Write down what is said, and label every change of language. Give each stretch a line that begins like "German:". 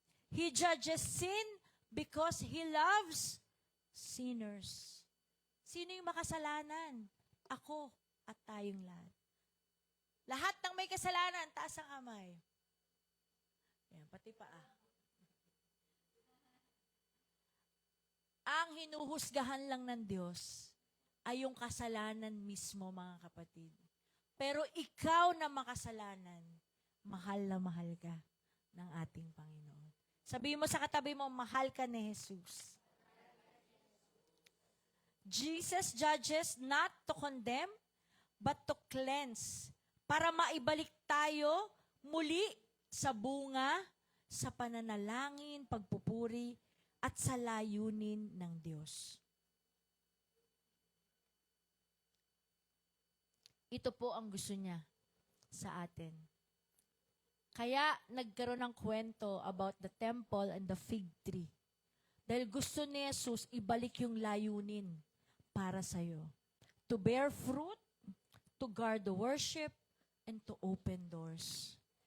English: He judges sin because He loves sinners.
Filipino: Sino yung makasalanan? Ako at tayong lahat. Lahat ng may kasalanan, taas ang kamay. Yan, pati paa. Ang hinuhusgahan lang ng Diyos ay yung kasalanan mismo, mga kapatid. Pero ikaw na makasalanan, mahal na mahal ka ng ating Panginoon. Sabihin mo sa katabi mo, mahal ka ni Jesus.
English: Jesus judges not to condemn, but to cleanse,
Filipino: para maibalik tayo muli sa bunga, sa pananalangin, pagpupuri, at sa layunin ng Diyos. Ito po ang gusto niya sa atin. Kaya nagkaroon ng kwento
English: about the temple and the fig tree.
Filipino: Dahil gusto ni Jesus ibalik yung layunin para sa'yo.
English: To bear fruit, to guard the worship, and to open doors.